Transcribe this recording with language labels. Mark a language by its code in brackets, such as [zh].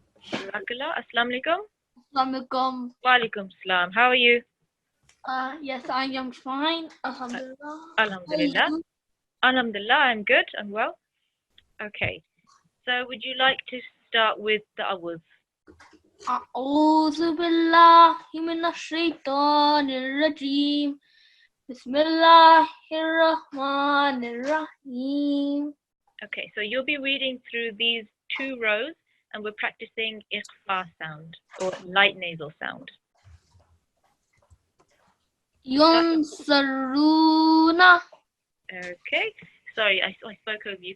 [en] Jazakallah. Assalamu alaikum. Assalamualaikum. Wa alaikum salam. How are you? Yes, I am fine. Alhamdulillah. Alhamdulillah. Alhamdulillah, I'm good. I'm well. Okay. So would you like to start with the awuz? [ar] أعوذ بالله من الشيطان الرجيم. بسم الله الرحمن الرحيم. [en] Okay, so you'll be reading through these 2 rows and we're practicing ikhfa sound or light nasal sound. [ar] ينصرون. [en] Okay. Sorry, I spoke over you.